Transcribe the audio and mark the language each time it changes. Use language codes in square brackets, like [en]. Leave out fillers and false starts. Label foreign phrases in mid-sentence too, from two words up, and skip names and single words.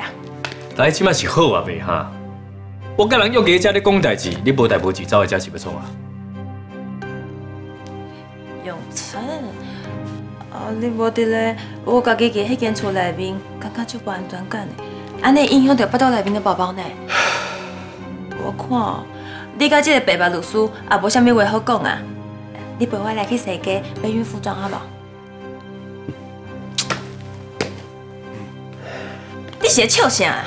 [nan] 但即摆是好啊，袂哈？我甲人约家遮咧讲代志，你无代无志走来遮是要创啊？永成，啊，你无伫咧，我家己伫迄间厝内面，感觉足无安全感的，安尼影响到腹肚内面的宝宝呢。我看，你甲这个白白律师也无啥物话好讲啊！你陪我来去洗家买孕妇装好无？你是咧笑啥啊？